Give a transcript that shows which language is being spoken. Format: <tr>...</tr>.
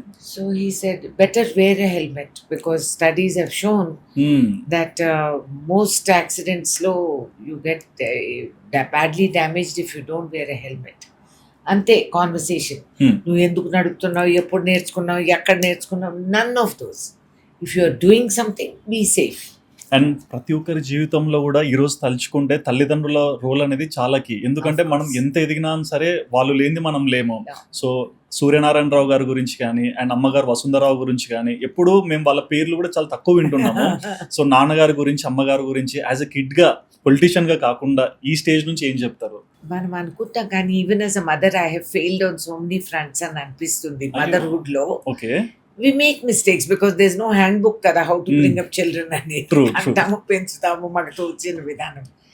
<en>So he said, better wear a helmet because studies have shown that most accidents slow, you get badly damaged if you don't wear a helmet.</en> <te>అంతే conversation. నువ్వు ఎందుకు నడుపుతున్నావు, ఎప్పుడు నేర్చుకున్నావు, ఎక్కడ నేర్చుకున్నావు,</te> <en>None of those. If you are doing something be safe.</en> <te>And ప్రతి ఒక్కరి జీవితంలో కూడా ఈరోజు తలుచుకుంటే తల్లిదండ్రుల రోల్ అనేది చాలా కీ. ఎందుకంటే మనం ఎంత ఎదిగినా సరే వాళ్ళు లేనిది మనం లేము. సో సూర్యనారాయణరావు గారి గురించి కానీ అండ్ అమ్మగారు వసుంధరావు గురించి కానీ ఎప్పుడూ మేము వాళ్ళ పేర్లు కూడా చాలా తక్కువ వింటున్నాము. సో నాన్నగారి గురించి అమ్మగారి గురించి యాజ్ ఎ కిడ్గా పొలిటీషియన్గా కాకుండా ఈ స్టేజ్ నుంచి ఏం చెప్తారు? మనం అనుకుంటాం కానీ</te> <en>even as a mother I have failed on so many fronts</en> <te>అని అనిపిస్తుంది మదర్హుడ్ లో.</te> <en>Okay. We make mistakes because there's no handbook kada how to bring up children</en> <te>అని అంటాము, పెంచుతాము మనకు తోచిన విధానం.</te>